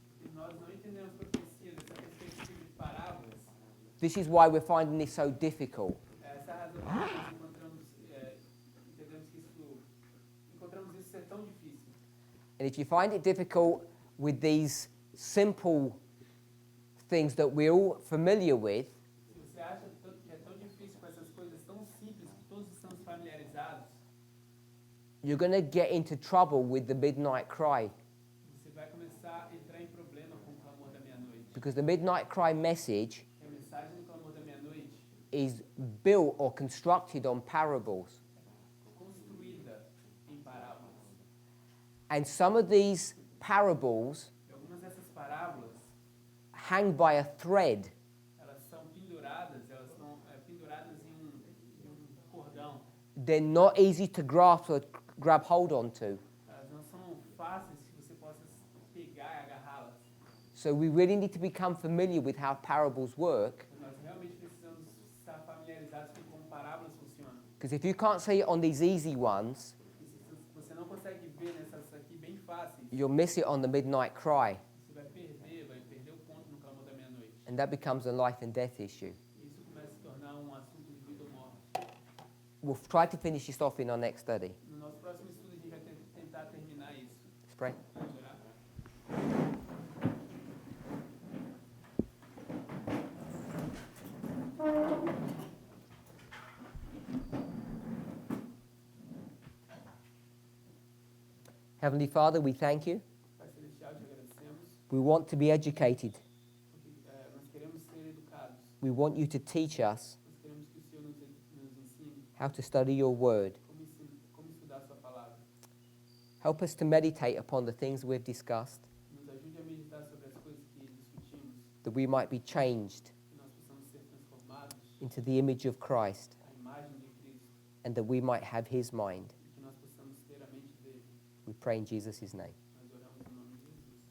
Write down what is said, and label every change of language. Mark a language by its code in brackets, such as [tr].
[pt] que nós não entendemos profecia dessa perspectiva de parábolas, [en] this is why we're finding this so difficult. [pt] essa é a razão por que nós entendemos que encontramos isso ser tão difícil. [en] And if you find it difficult with these simple things that we're all familiar with, [pt] Se você acha que é tão difícil com essas coisas tão simples que todos estamos familiarizados, [en] you're going to get into trouble with the midnight cry. [pt] você vai começar a entrar em problema com o clamor da meia-noite. [en] Because the midnight cry message [pt] E a mensagem do clamor da meia-noite [en] is built or constructed on parables. [pt] construída em parábolas. [en] And some of these parables [pt] E algumas dessas parábolas, [en] hang by a thread. [pt] elas são penduradas, elas estão penduradas em um cordão. [en] They're not easy to grasp or grab hold onto. [pt] Elas não são fáceis que você possa pegar e agarrá-las. [en] So we really need to become familiar with how parables work. [pt] Nós realmente precisamos estar familiarizados com como parábolas funcionam. [en] Because if you can't see it on these easy ones, [pt] E se você não consegue ver nessas aqui bem fáceis, [en] you'll miss it on the midnight cry. [pt] você vai perder o ponto no clamor da meia-noite. [en] And that becomes a life and death issue. [pt] E isso começa a se tornar um assunto de vida ou morte. [en] We'll try to finish this off in our next study. [pt] No nosso próximo estudo, a gente vai tentar terminar isso. [en] Let's pray. [pt] Vamos orar? [en] Heavenly Father, we thank you. [pt] Pai Celestial, te agradecemos, [en] We want to be educated. [pt] porque nós queremos ser educados. [en] We want you to teach us [pt] Nós queremos que o Senhor nos ensine [en] how to study your word. [pt] como estudar a sua palavra. [en] Help us to meditate upon the things we've discussed, [pt] Nos ajude a meditar sobre as coisas que discutimos, [en] that we might be changed [pt] que nós possamos ser transformados [en] into the image of Christ, [pt] à imagem de Cristo [en] and that we might have his mind. [pt] e que nós possamos ter a mente dele. [en] We pray in Jesus' name. [pt] Nós oramos em nome de Jesus.